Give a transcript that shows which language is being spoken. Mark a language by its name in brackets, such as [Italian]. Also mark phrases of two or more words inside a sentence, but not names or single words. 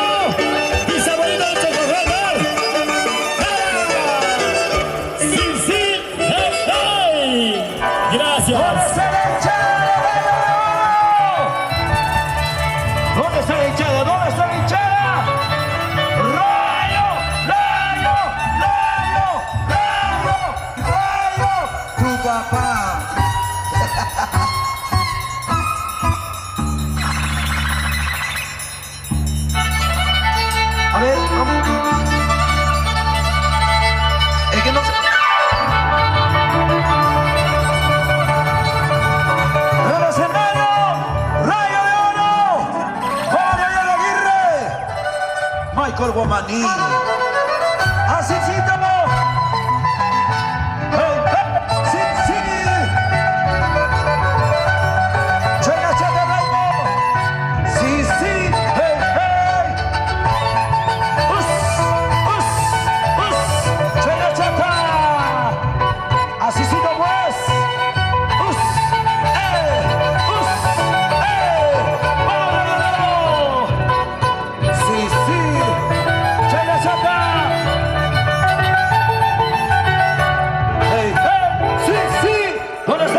[Spanish] ¡Pisa bolita de chocolate! ¡Sí, sí! ¡Hey, hey! ¡Gracias! ¿Dónde está la hinchada? ¿Dónde está la hinchada? ¡Rayo! ¡Rayo! ¡Rayo! ¡Rayo! ¡Rayo! ¡Tu papá! A ver, vamos. Es que no sé. ¡El escenario! ¡Rayo de Oro! ¡Jorge Aguirre! Michael Guamaní. ¡Así sí, estamos! ¡Hey, hey! ¡Sí, sí! ¡Chega, chega, Raymond! ¡Sí, sí! ¡Hey, hey! ¡Us! ¡Us! ¡Us! ¡Chega, chega! ¡Así sí, no pues! ¡Us! ¡Us! ¡Vamos! ¡Sí, sí! ¡Chega, chega! ¡Hey, hey! ¡Sí, sí! ¿Dónde está?